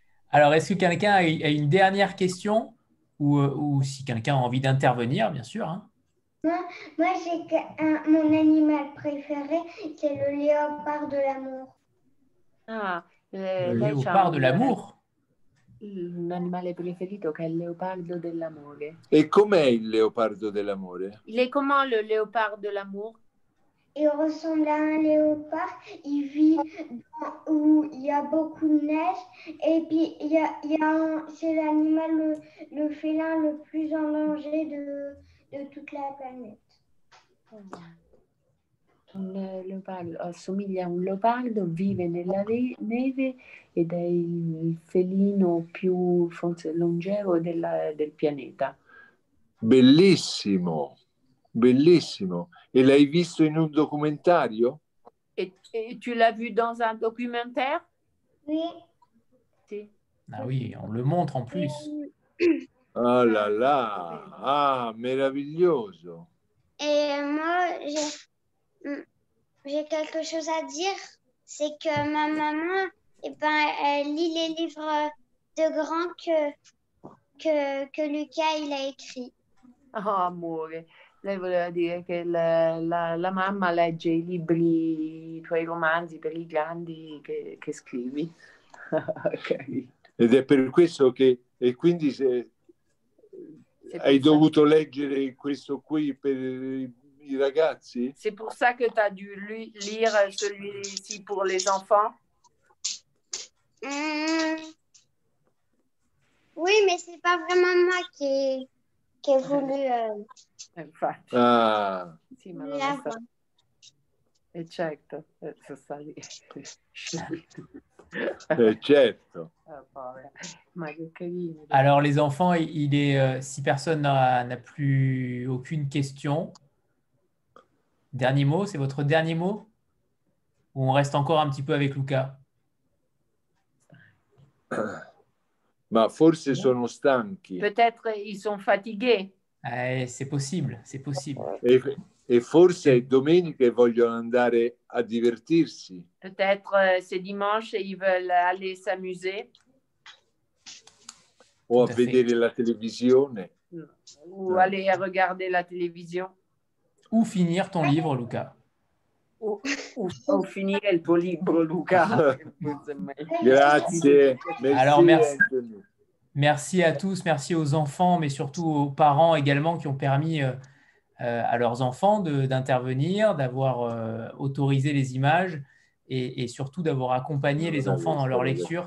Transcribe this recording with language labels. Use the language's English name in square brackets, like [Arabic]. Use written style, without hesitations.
[French] Alors, est-ce que quelqu'un a une dernière question ou si quelqu'un a envie d'intervenir, bien sûr, hein. Moi j'ai mon animal préféré, c'est le léopard de l'amour. Ah, Le [Italian] lei c'ha [French] léopard de l'amour. [Italian] un animale preferito che è il leopardo dell'amore. E com'è il leopardo dell'amore? [French] Il est comment le léopard de l'amour? Il ressemble à un léopard, il vit où il y a beaucoup de neige et puis c'est l'animal, le félin le plus en danger de toute la planète. [Italian] Un leopardo assomiglia a un leopardo, vive nella neve ed è il felino più forse longevo del pianeta. Bellissimo, bellissimo. E l'hai visto in un documentario? [French] Et tu l'as vu dans un documentaire? Oui. [Italian] Si. [French] Ah oui, on le montre en plus. Ah là là, [Italian] ah, meraviglioso. [French] Et moi, j'ai quelque chose à dire, c'est que ma maman, elle lit les livres de grand que Lucas il a écrit. [Italian] Oh, amore, lei voleva dire che la mamma legge i libri, i tuoi romanzi per i grandi che scrivi. [English] Okay. [Italian] Ed è per questo che, e quindi hai dovuto leggere questo qui per i ragazzi? [French] C'est pour ça que tu as dû lire celui-ci pour les enfants? Oui, mais c'est pas vraiment moi qui ai voulu [Italian] Infatti. Ah. Sì, ma non è stato... certo, sta lì. Certo. Ma che carino. [French] Alors, les enfants, si personne n'a plus aucune question, dernier mot, c'est votre dernier mot? Ou on reste encore un petit peu avec Luca? [Italian] Ma forse sono stanchi. [French] Peut-être ils sont fatigués. C'est possible, c'est possible. [Italian] E forse è domenica e vogliono andare a divertirsi. [French] Peut-être c'est dimanche et ils veulent aller s'amuser. [Italian] O a vedere la televisione. [French] Ou aller regarder la télévision. Ou finir ton livre, Luca. [Italian] O finire il tuo libro, Luca. Grazie. [French] Alors, merci à tous, merci aux enfants, mais surtout aux parents également qui ont permis à leurs enfants d'intervenir, d'avoir autorisé les images et surtout d'avoir accompagné les enfants dans leur lecture.